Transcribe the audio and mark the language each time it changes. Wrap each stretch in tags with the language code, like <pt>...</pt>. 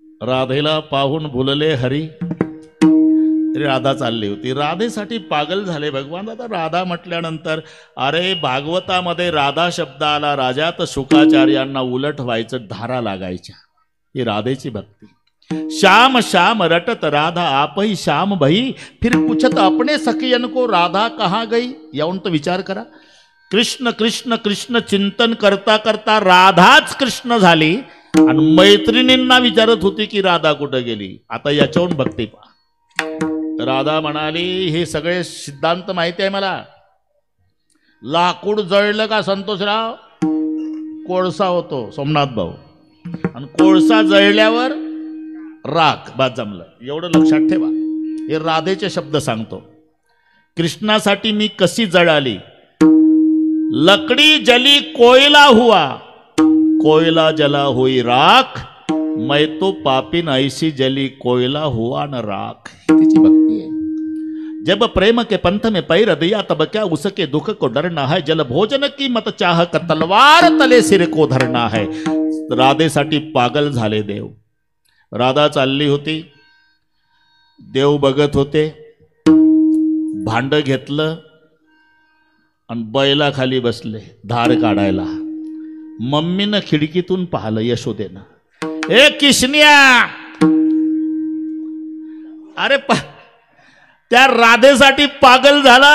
<mr>राधेला पाहून भुलले हरी. राधा चालली होती, राधेसाठी पागल झाले भगवान. आता राधा म्हटल्यानंतर अरे भागवतामध्ये राधा शब्द आला, राजात शुकाचार्यांना उलट व्हायचं, धारा लागायच्या. ही राधेची भक्ती.</mr> <hi>श्याम श्याम रटत राधा आप ही श्याम भई, फिर पूछत अपने सखियन को राधा कहाँ गई.</hi> <mr>यावून तो विचार करा. कृष्ण कृष्ण कृष्ण चिंतन करता करता राधाच कृष्ण झाली आणि मैत्रिणींना विचारत होती की राधा कुठं गेली. आता याच्याहून भक्ती पहा. राधा म्हणाली हे सगळे सिद्धांत माहिती आहे मला. लाकूड जळलं का संतोषराव, कोळसा होतो सोमनाथ भाऊ, आणि कोळसा जळल्यावर राख. बाद जमलं. एवढं लक्षात ठेवा. हे राधेचे शब्द सांगतो. कृष्णासाठी मी कशी जळाली.</mr> <hi>लकड़ी जली कोयला हुआ, कोयला जला हुई राख, मैं तो पापिन ऐसी जली कोयला हुआ न राख.</hi> <mr>तिची भक्ती आहे.</mr> <hi>जब प्रेम के पंथ में पैर दिया तब क्या उसके दुख को डरना है, जल भोजन की मत चाह कर तलवार तले सिर को धरना है.</hi> <mr>राधेसाठी पागल झाले देव. राधा चालली होती, देव बघत होते. भांड घेतलं आणि बैला खाली बसले धार काढायला. मम्मीनं खिडकीतून पाहिलं यशोदेनं. ए किशनिया, अरे त्या राधेसाठी पागल झाला.</mr>